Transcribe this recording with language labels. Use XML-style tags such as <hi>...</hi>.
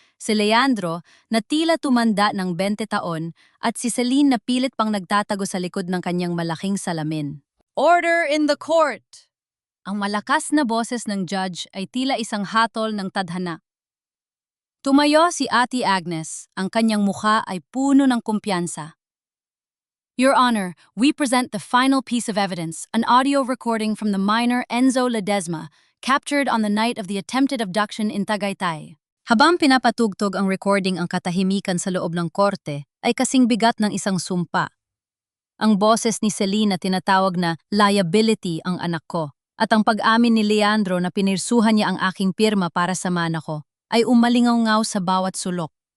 <tl>Si Leandro na tila tumanda ng 20 taon at si Celine na pilit pang nagtatago sa likod ng kanyang malaking salamin.</tl> <en>Order in the court!</en> <tl>Ang malakas na boses ng judge ay tila isang hatol ng tadhana. Tumayo si Ate Agnes, ang kanyang mukha ay puno ng kumpiyansa.</tl> <en>Your Honor, we present the final piece of evidence, an audio recording from the minor Enzo Ledesma, captured on the night of the attempted abduction in Tagaytay.</en> <tl>Habang pinapatugtog ang recording, ang katahimikan sa loob ng korte ay kasing bigat ng isang sumpa. Ang boses ni Celine na tinatawag na liability ang anak ko, at ang pag-amin ni Leandro na pinirsuhan niya ang aking pirma para sa mana ko, ay umalingaw-ngaw sa bawat sulok.</tl>